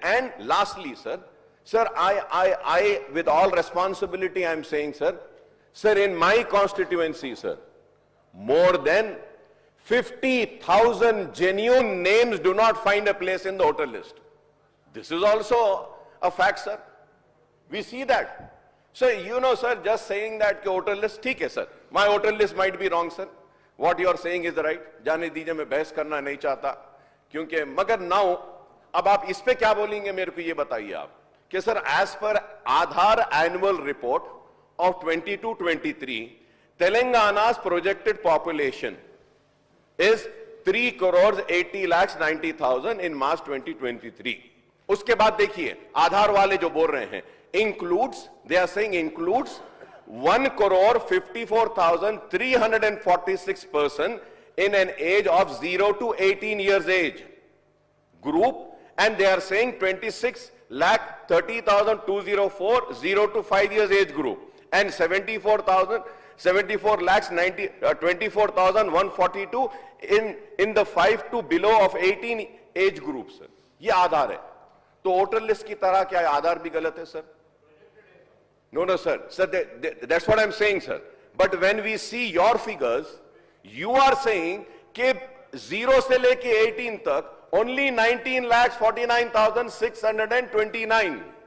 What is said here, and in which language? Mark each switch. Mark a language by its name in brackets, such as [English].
[English] And lastly sir, I with all responsibility I am saying sir, in my constituency sir, more than 50,000 genuine names do not find a place in the voter list. This is also a fact, sir. We see that. So, sir, just saying that voter list, [Hindi] ठीक है, [English] sir. My voter list might be wrong, sir. What you are saying is right. [Hindi] जाने दीजिए, मैं बहस करना नहीं चाहता, क्योंकि मगर now, अब आप इस पे क्या बोलेंगे मेरे को ये बताइए आप, कि sir, [English] as per Aadhaar annual report of 22-23, Telangana's projected population is 3,80,90,000 in March 2023. [Hindi] उसके बाद देखिए आधार वाले जो बोल रहे हैं, [English] includes, they are saying includes 1,54,346 person in an age of 0 to 18 years age group, and they are saying 26,30,204 0 to 5 years age group, and 24,142 in the 5 to below of 18 age groups. [Hindi] ये आधार है, तो वोटर लिस्ट की तरह क्या आधार भी गलत है sir? [English] No, sir. Sir, that's what I'm saying, sir. But when we see your figures, you are saying [Hindi] कि 0 से लेके 18 तक [English] only 19,49,629.